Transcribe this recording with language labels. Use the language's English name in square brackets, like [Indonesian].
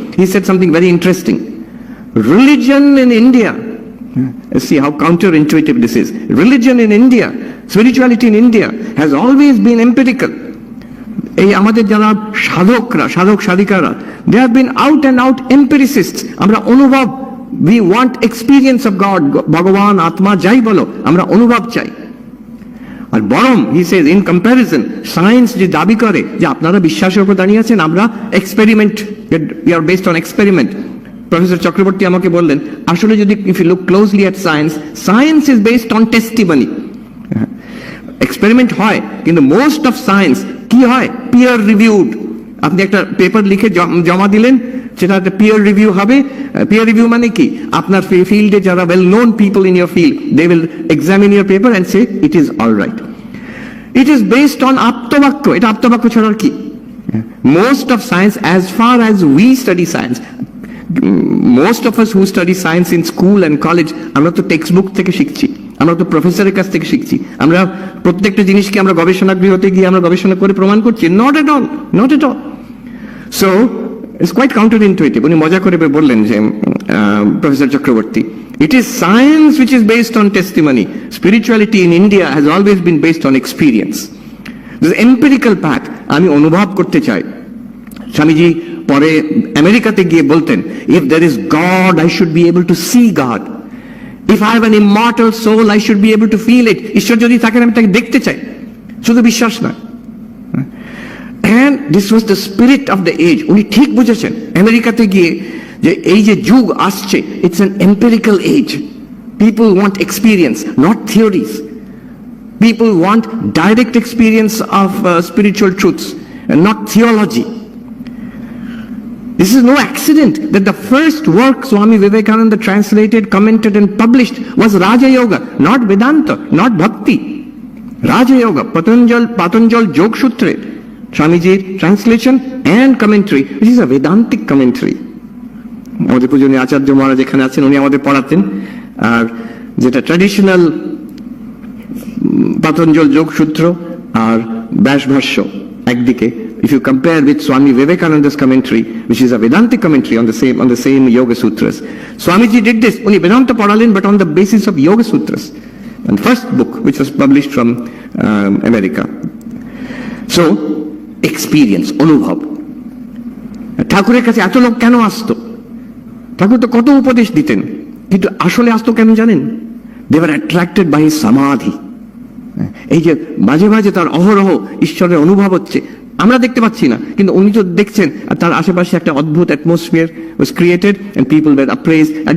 [English] He said something very interesting. Religion in India, see how counterintuitive this is. Religion in India, spirituality in India has always been empirical. [Bangla] এই আমাদের যারা সাধকরা, সাধক সাধিকারা, [English] they have been out and out empiricists. [Bangla] আমরা অনুভব, [English] we want experience of God, [Bangla] ভগবান, আত্মা যাই বলো, আমরা অনুভব চাই। আর বরং [English] he says in comparison, [Bangla] science যে দাবি করে যে আপনারা বিশ্বাসের উপর দাঁড়িয়ে আছেন, আমরা experiment, [English] we are based on experiment. [Bangla] Professor Chakraborty আমাকে বললেন, আসলে যদি [English] if you look closely at science, science is based on testimony. [Bangla] Experiment হয়, কিন্তু [English] most of science [Bangla] কি হয়? পিয়ার রিভিউড, আপনি একটা পেপার লিখে জমা দিলেন, সেটা একটা পিয়ার রিভিউ হবে। পিয়ার রিভিউ মানে কি? আপনার ফিল্ডে যারা [English] Well known people in your field, they will examine your paper and say it is all right. It is based on [Bangla] আপ্তবাক্য। এটা আপ্তবাক্য ছাড়া আর কি? [English] Most of science, as far as we study science, most of us who study science in school and college, [Bangla] আমরা তো text book থেকে শিখছি, [English] আমরা তো প্রফেসরের কাছ থেকে শিখছি। [Bangla] আমরা প্রত্যেকটা জিনিসকে আমরা গবেষণা গৃহতে গিয়ে আমরা গবেষণা করে প্রমাণ করছি? [English] Not at all, not at all. So it's quite counterintuitive. [Bangla] উনি মজা করে বললেন যে professor Chakraborty, [English] it is science which is based on testimony. Spirituality in India has always been based on experience. This empirical path, [Bangla] আমি অনুভব করতে চাই। স্বামীজি পরে আমেরিকাতে গিয়ে বলতেন, [English] if there is God, I should be able to see God. If I have an immortal soul, I should be able to feel it. [Bangla] ঈশ্বর যদি থাকেন আমি তাকে দেখতে চাই, শুধু বিশ্বাস না। [English] And this was the spirit of the age. [Bangla] উনি ঠিক বুঝেছেন আমেরিকাতে গিয়ে যে এই যে যুগ আসছে, [English] it's an empirical age. People want experience, not theories. People want direct experience of spiritual truths and not theology. This is no accident that the first work Swami Vivekananda translated, commented and published was Raja Yoga, not Vedanta, not Bhakti. Raja Yoga, Patanjal Jog Sutra, Swamiji's translation and commentary, which is a Vedantic commentary. [Bangla] আমাদের পূজনীয় আচার্য মহারাজ এখানে আছেন, উনি আমাদের পড়াতেন। আর যেটা traditional Patanjal যোগসূত্র আর ব্যাস ভাষ্য একদিকে, [English] if you compare with Swami Vivekananda's commentary, which is a Vedantic commentary on the same Yoga Sutras. Swamiji did this, [Bangla] উনি Vedanta পড়ালেন, [English] but on the basis of Yoga Sutras, and first book which was published from America. So experience, অনুভব। [Bangla] ঠাকুরের কাছে এত লোক কেন আসতো? ঠাকুর তো কত উপদেশ দিতেন, কিন্তু আসলে আসতো কেন জানেন? [English] They were attracted by his samadhi. [Bangla] এই যে মাঝে মাঝে তার অহরহ ঈশ্বরের অনুভব হচ্ছে, আমরা দেখতে পাচ্ছি না, কিন্তু উনি তো দেখছেন। আর তার আশেপাশে একটা অদ্ভুত [English] Atmosphere was created and people were appraised.